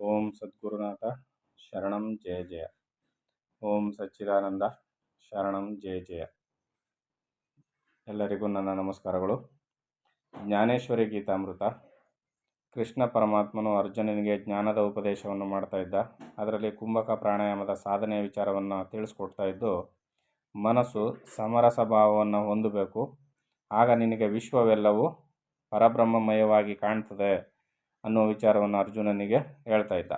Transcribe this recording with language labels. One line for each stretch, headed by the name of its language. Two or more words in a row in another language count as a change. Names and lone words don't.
Sanskrit: ಓಂ ಸದ್ಗುರುನಾಥ ಶರಣಂ ಜಯ ಜಯ. ಓಂ ಸಚ್ಚಿದಾನಂದ ಶರಣಂ ಜಯ ಜಯ.
Kannada: ಎಲ್ಲರಿಗೂ ನನ್ನ ನಮಸ್ಕಾರಗಳು. ಜ್ಞಾನೇಶ್ವರಿ ಗೀತಾಮೃತ. ಕೃಷ್ಣ ಪರಮಾತ್ಮನು ಅರ್ಜುನನಿಗೆ ಜ್ಞಾನದ ಉಪದೇಶವನ್ನು ಮಾಡ್ತಾ ಇದ್ದ. ಅದರಲ್ಲಿ ಕುಂಭಕ ಪ್ರಾಣಾಯಾಮದ ಸಾಧನೆಯ ವಿಚಾರವನ್ನು ತಿಳಿಸ್ಕೊಡ್ತಾ ಇದ್ದು, ಮನಸ್ಸು ಸಮರಸ ಭಾವವನ್ನು ಹೊಂದಬೇಕು, ಆಗ ನಿನಗೆ ವಿಶ್ವವೆಲ್ಲವೂ ಪರಬ್ರಹ್ಮಮಯವಾಗಿ ಕಾಣ್ತದೆ ಅನ್ನೋ ವಿಚಾರವನ್ನು ಅರ್ಜುನನಿಗೆ ಹೇಳ್ತಾ ಇದ್ದ.